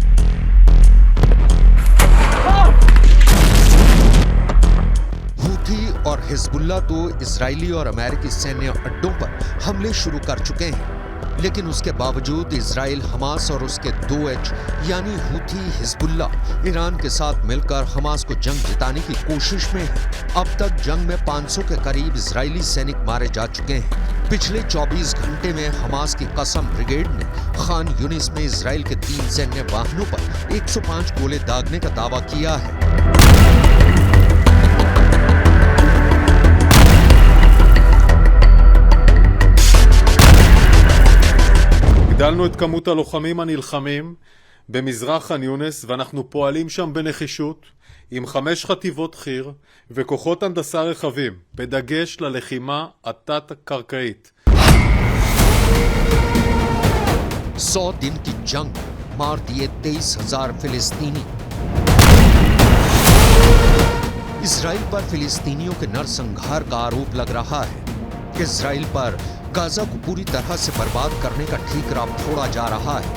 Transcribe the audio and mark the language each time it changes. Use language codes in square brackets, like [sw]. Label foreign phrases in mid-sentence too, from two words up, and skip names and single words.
[hi] हूथी और हिजबुल्लाह तो इजरायली और अमेरिकी सैन्य अड्डों पर हमले शुरू कर चुके हैं, लेकिन उसके बावजूद इजराइल हमास और उसके 2H यानी हूथी, हिजबुल्लाह, ईरान के साथ मिलकर हमास को जंग जिताने की कोशिश में है। अब तक जंग में 500 के करीब इजरायली सैनिक मारे जा चुके हैं। पिछले 24 घंटे में हमास की कसम ब्रिगेड ने खान यूनिस में इजराइल के 3 सैन्य वाहनों पर 105 गोले दागने का दावा किया है। [he] הגדלנו את כמות הלוחמים הנלחמים במזרח חאן יונס, ואנחנו פועלים שם בנחישות עם 5 חטיבות חי"ר וכוחות הנדסה רחבים, בדגש ללחימה התת-קרקעית. [hi] 100 दिन की जंग, मार दिए 23,000 फिलिस्तीनी। इजराइल पर फिलिस्तीनियों के नरसंहार का आरोप लग रहा है। इजराइल पर गाजा को पूरी तरह से बर्बाद करने का ठीकरा फोड़ा जा रहा है।